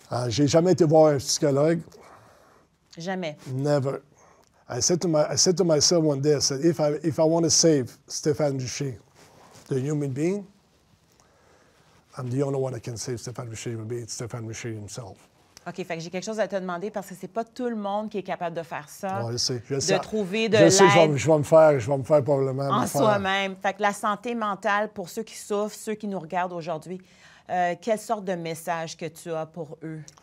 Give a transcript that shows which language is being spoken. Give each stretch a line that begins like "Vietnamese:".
French: J'ai jamais été voir un psychologue. Jamais.
English: Never. I said to myself one day, I said, if I want to save Stéphane Richer, the human being, I'm the only one that can save Stéphane Richer. It would be Stéphane Richer himself.
French: OK, fait que j'ai quelque chose à te demander parce que c'est pas tout le monde qui est capable de faire ça. Ouais, je sais. De trouver de l'aide. Je sais, je vais me faire probablement. En soi-même. Fait que la santé mentale, pour ceux qui souffrent, ceux qui nous regardent aujourd'hui, quelle sorte de message que tu as pour eux?